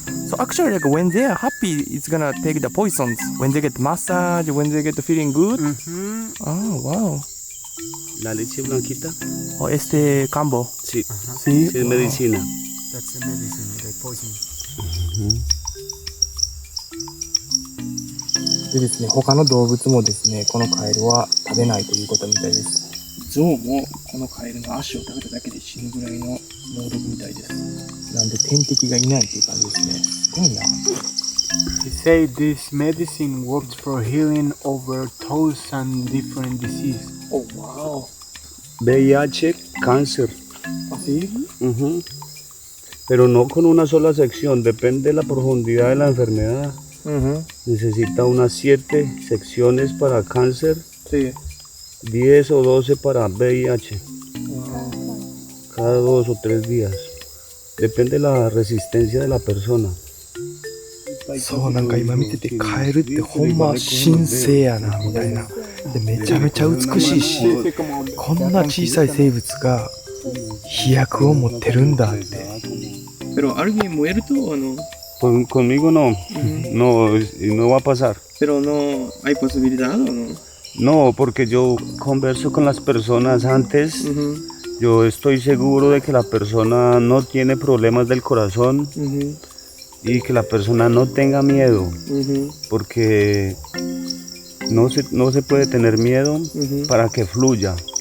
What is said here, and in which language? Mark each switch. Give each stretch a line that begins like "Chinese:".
English: So actually, like when they are happy, it's gonna take the poisons. When they get massage, when they get feeling good. Oh, wow.
Spanish: La leche blanquita. Oh, este cambo. Sí, Sí. sí es medicina.
English: That's the medicine, the poison.
Japanese: でですね、他の動物もですね、このカエルは食べないということみたいです。ゾウもこのカエルの足を食べただけで死ぬぐらいの猛毒みたいです。なんで天敵がいないっていう感じですね。すごいな。
English: They say this medicine works for healing over 1,000 different diseases. Oh, wow.
Spanish: VIH, cáncer. ¿Así? Ujú. Pero no con una sola sección, depende de la profundidad de la enfermedad. Necesita unas 7 secciones para cáncer, Sí. 10 o 12 para VIH,
English: Wow.
Spanish: cada 2 o 3 días. Depende de la resistencia de la persona.
Japanese: そう、なんか今見ててカエルってほんま神聖やなみたいな。でめちゃめちゃ美しいし、こんな小さい生物が飛躍を持ってるんだって。
Spanish: Pero alguien muerto o no? Conmigo no, no va a pasar. Pero no hay posibilidad o no? No, porque yo converso con las personas antes. Yo estoy seguro de que la persona no tiene problemas del corazón y que la persona no tenga miedo, porque no se puede tener miedo para que fluya.